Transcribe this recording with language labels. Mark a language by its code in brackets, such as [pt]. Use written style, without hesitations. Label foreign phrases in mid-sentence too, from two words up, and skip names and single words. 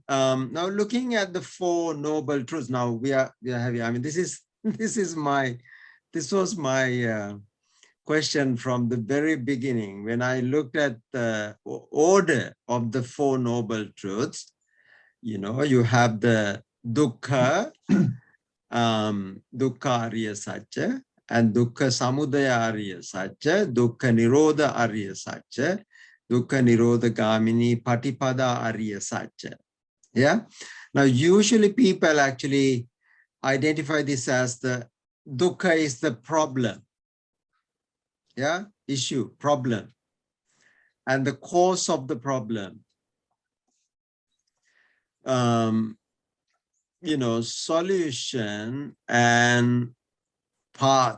[en] Now, looking at the 4 noble truths, now we are having, I mean, this was my question from the very beginning. When I looked at the order of the 4 noble truths, you know, you have the [pi] dukkha, dukkha arya satya, [en] and [pi] dukkha samudaya arya satya, dukkha nirodha arya satya, dukkha nirodha gamini patipada arya satya. [en] Yeah. Now, usually people actually identify this as the dukkha is the problem. Yeah, issue, problem, and the cause of the problem. You know, solution and path.